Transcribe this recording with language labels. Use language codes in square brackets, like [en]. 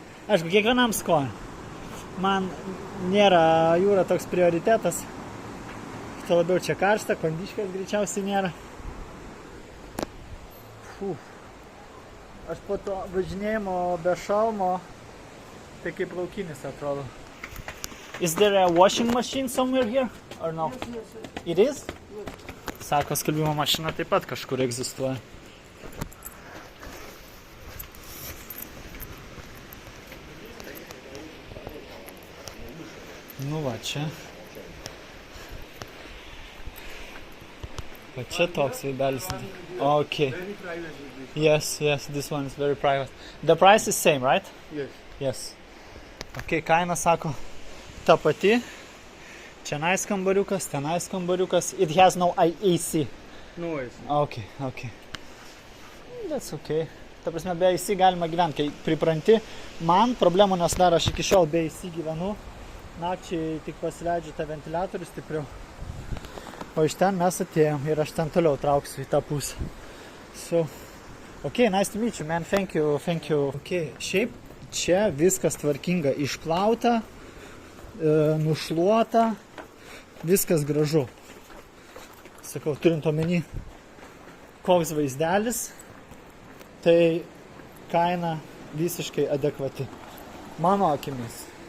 [lt] Aišku, kiekvienam skonį. Man nėra jūra toks prioritetas. Tuo labiau čia karšta, kondiškės greičiausiai nėra. Aš po to važinėjimo be šalmo, tai kaip laukinis atrodo. [en] Is there a washing machine somewhere here? Or no? Yes. It is? [lt] Sako, skalbimo mašina taip pat kažkur egzistuoja. Nu va čia. Va čia toks vaibelis. Okay. [en] Very private. Yes, this one is very private. The price is same, right? Yes. [lt] Yes. Okay, kaina sako ta pati. Čia nais kambariukas, tenais kambariukas. [en] It has no AC. No AC. Okay. That's okay. [lt] Ta prasme, be AC galima gyventi, kai pripranti. Man problemų nesidaro, aš iki šiol be AC gyvenu. Nakčiai tik pasileidžiu tą ventiliatorių stipriau. O iš ten mes atėjom ir aš ten toliau trauksiu į tą pusę. [en] So, okay, nice to meet you, man. Thank you. [lt] Okay, šiaip čia viskas tvarkinga, išplauta, nušluota, viskas gražu. Sakau, turint omeny, koks vaizdelis, tai kaina visiškai adekvati. Mano akimis.